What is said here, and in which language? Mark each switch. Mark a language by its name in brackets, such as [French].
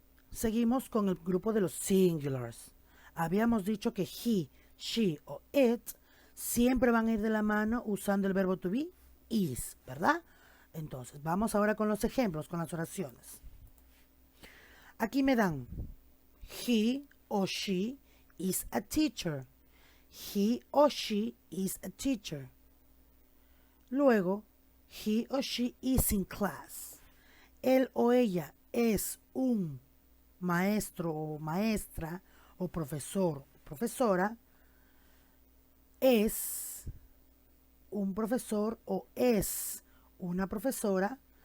[Spanish] Seguimos con el grupo de los singulars. Habíamos dicho que he, she o it siempre van a ir de la mano usando el verbo to be, is, ¿verdad? Entonces, vamos ahora con los ejemplos, con las oraciones. Aquí me dan [English] he or she is a teacher. He or she is a teacher. [Spanish] Luego [English] He or she is in class. [Spanish] Él o ella es un maestro o maestra o profesor o profesora. Es un profesor o es una profesora.